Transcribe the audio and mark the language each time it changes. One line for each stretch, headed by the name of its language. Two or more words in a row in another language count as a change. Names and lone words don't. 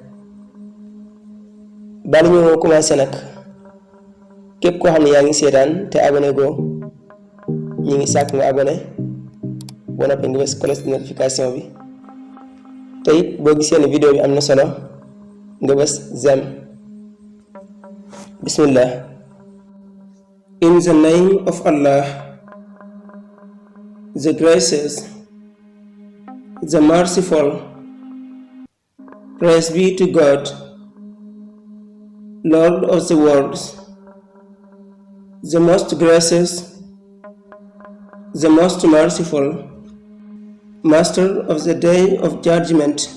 Wolof: bala ñu commencé nag képp koo xam ne yaa ngi seetaan te abonné goo ñu ngi sàkk nga abonné ba noppi nga bës
French: cloche de notification
Wolof: bi te it boo gisee ne vidéo bi am na solo nga bës j'aime.
English: Bismillah. In the name of Allah, the gracious, the merciful. Praise be to God, Lord of the worlds, the most gracious, the most merciful, Master of the day of judgment.